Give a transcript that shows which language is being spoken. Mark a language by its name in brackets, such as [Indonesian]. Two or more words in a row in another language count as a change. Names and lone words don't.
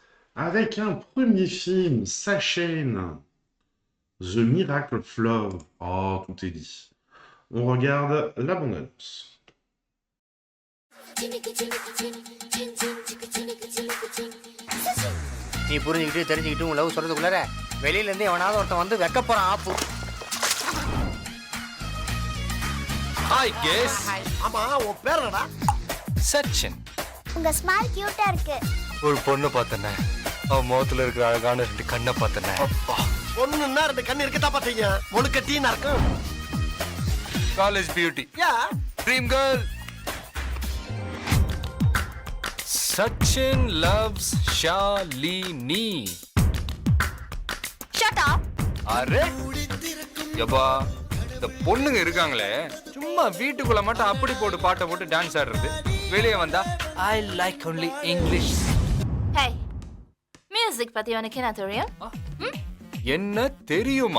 [French] avec un premier film, sa chaîne, The Miracle of Love. Oh, tout est dit. On regarde la bande-annonce. [Tamil] நீ புரிஞ்சுக்கிட்டு தெரிஞ்சுக்கிட்டு உன் லவ் சொல்றதுக்குள்ளார வெளியில இருந்து எவனாவது ஒருத்தன் வந்து வைக்க போறான் ஆப்பு. [English] Hi guys. [Tamil] ஆமா உன் பேர் என்னடா? சச்சின். உங்க ஸ்மைல் கியூட்டா இருக்கு. ஒரு பொண்ணு பார்த்தனே. அவ முகத்துல இருக்கிற அழகான ரெண்டு கண்ணை பார்த்தனே. பொண்ணுன்னா ரெண்டு கண்ணு இருக்கதா பாத்தீங்க. முழுக்க டீனா இருக்கும். [English] college beauty. ya. dream girl. Sachin loves Shalini. Shut up. [Tamil] அரே யப்பா இந்த பொண்ணுங்க இருக்காங்களே சும்மா வீட்டுக்குள்ள மட்டும் அப்படி போட்டு பாட்டை போட்டு டான்ஸ் ஆடுறது வெளியே வந்தா [English] I like only English. [Tamil] Hey. மியூசிக் பத்தி உனக்கு என்ன தெரியும்? என்ன தெரியுமா?